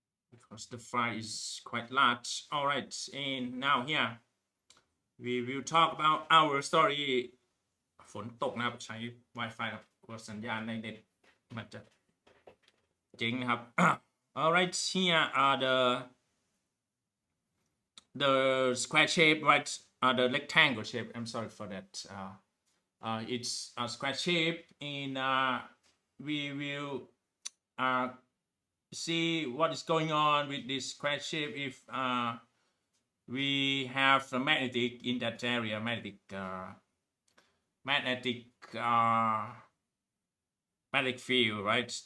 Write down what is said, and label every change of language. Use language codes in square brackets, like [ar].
[en] Because the file is quite large. All right, and now here we will talk about our story. [th] ฝนตกนะครับใช้ Wi-Fi ครับกลัวสัญญาณในเน็ตมันจะเจ๊งนะครับ [en] All right, here are the square shape, right? The rectangle shape. I'm sorry for that. It's a square shape, and we will see what is going on with this square shape if we have a magnetic in that area, magnetic field, right?